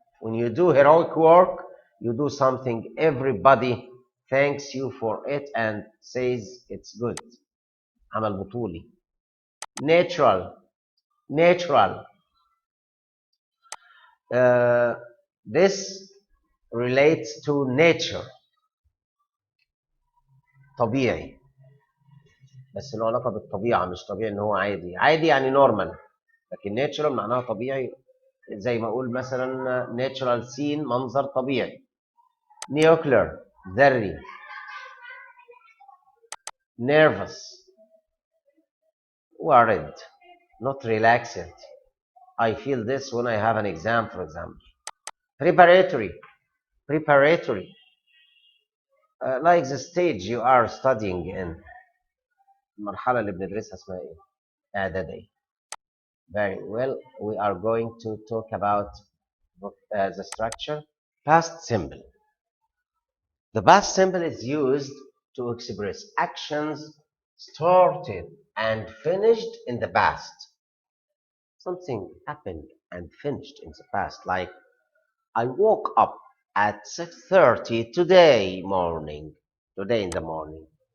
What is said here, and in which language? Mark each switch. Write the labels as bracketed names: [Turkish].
[English] When you do heroic work, you do something everybody thanks you for it and says it's good. [Arabic] عمل بطولي. [English] Natural. Natural. This relates to nature. طبيعي. [Arabic] بس له علاقة بالطبيعة، مش طبيعي إن هو عادي. عادي يعني نورمال، لكن ناتشورال معناها طبيعي. زي ما أقول مثلا [English] natural scene, [Arabic] منظر طبيعي. نيوكلير ذري. [English] nervous worried not relaxed. I feel this when I have an exam, for example. Preparatory preparatory like the stage you are studying in. [Arabic] المرحلة اللي بندرسها اسمها إيه؟ إعدادية. [English] Very well. We are going to talk about the structure. Past simple. The past simple is used to express actions started and finished in the past. Something happened and finished in the past, like I woke up at 6:30 today morning. Today in the morning.